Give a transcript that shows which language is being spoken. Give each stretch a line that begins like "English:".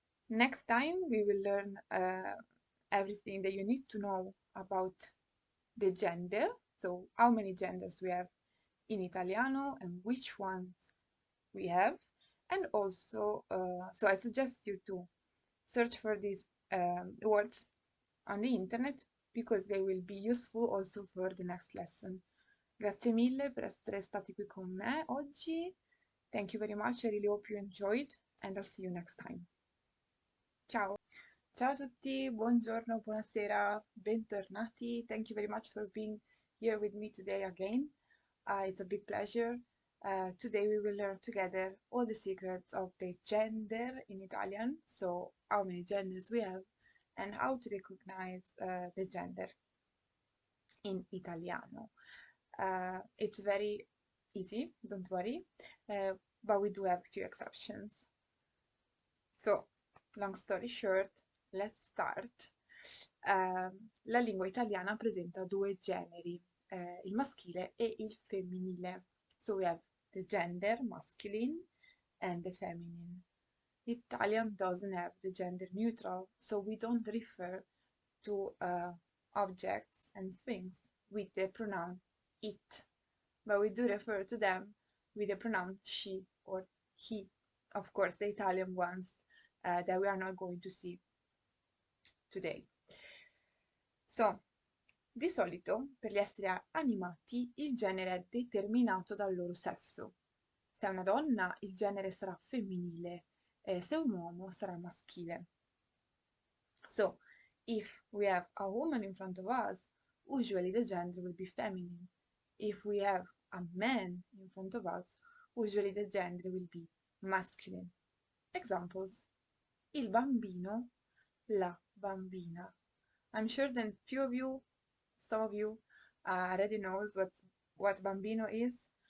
English: Next time we will learn everything that you need to know about the gender, so how many genders we have in Italiano and which ones we have, and also so I suggest you to search for these words on the internet because they will be useful also for the next lesson.
Italian: Grazie mille per essere stati qui con me oggi.
English: Thank you very much. I really hope you enjoyed and I'll see you next time.
Italian: Ciao. Ciao a tutti, buongiorno, buonasera, bentornati.
English: Thank you very much for being here with me today again. It's a big pleasure. Today we will learn together all the secrets of the gender in Italian, so how many genders we have and how to recognize the gender in Italiano. It's very easy, don't worry, but we do have a few exceptions. So, long story short, let's start.
Italian: La lingua italiana presenta due generi, il maschile e il femminile.
English: So we have the gender masculine and the feminine. Italian doesn't have the gender neutral, so we don't refer to objects and things with the pronoun it, but we do refer to them with the pronoun she or he. Of course, the Italian ones that we are not going to see today.
Italian: So, di solito, per gli esseri animati, il genere è determinato dal loro sesso. Se è una donna, il genere sarà femminile, e se è un uomo sarà maschile.
English: So, if we have a woman in front of us, usually the gender will be feminine. If we have a man in front of us, usually the gender will be masculine. Examples.
Italian: Il bambino, la bambina.
English: I'm sure that few of you, some of you already knows what bambino is.